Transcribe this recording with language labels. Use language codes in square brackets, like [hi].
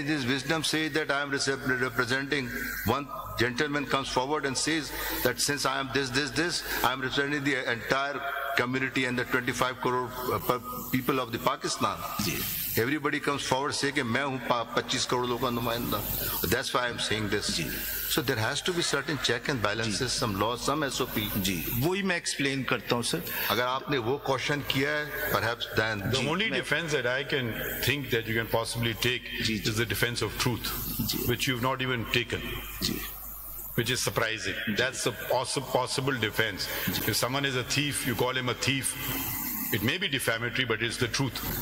[en] And his wisdom says that I am representing one gentleman comes forward and says that since I am this, I am representing the entire community and the 25 crore people of the Pakistan. Everybody comes forward say [ur] کہ میں ہوں 25 کروڑ لوگوں کا نمائندہ. [en] That's why I am saying this. So there has to be certain check and balances, some laws, some SOP. [ur] جی وہی میں explain کرتا ہوں سر. اگر آپ نے وہ کوشچن کیا ہے, [en] perhaps then the only defense that I can think that you can possibly take is the defense of truth, which you've not even taken. Which is surprising. That's a possible defense. If someone is a thief, you call him a thief. It may be defamatory, but it's the truth.